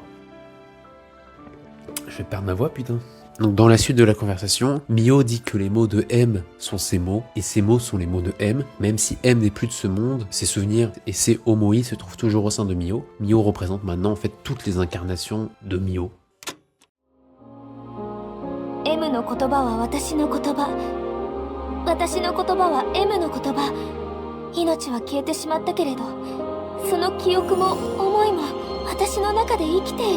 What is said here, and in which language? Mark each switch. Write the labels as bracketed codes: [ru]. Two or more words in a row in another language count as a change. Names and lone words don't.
[fr] Je vais perdre ma voix, putain. Donc dans la suite de la conversation, Mio dit que les mots de M sont ses mots, et ses mots sont les mots de M, même si M n'est plus de ce monde, ses souvenirs et ses Omoi se trouvent toujours au sein de Mio. Mio représente maintenant en fait toutes les incarnations de Mio. [ja] M の言葉は私の言葉。私の言葉は M の言葉。命は消えてしまったけれど、その記憶も思いも私の中で生きている。